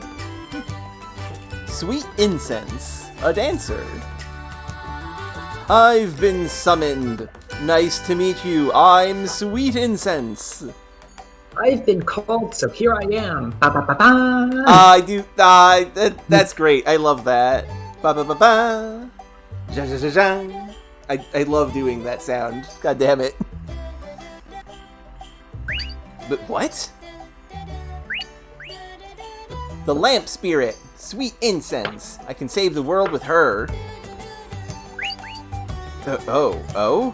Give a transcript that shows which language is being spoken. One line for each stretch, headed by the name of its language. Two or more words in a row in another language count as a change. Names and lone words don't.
English: Sweet Incense. A dancer. I've been summoned. Nice to meet you. I'm Sweet Incense. I've been called, so here I am. Ba ba ba ba. I do. That's great. I love that. Ba ba ba ba. Ja ja ja ja. I love doing that sound. God damn it. But what? The lamp spirit. Sweet Incense. I can save the world with her. Oh?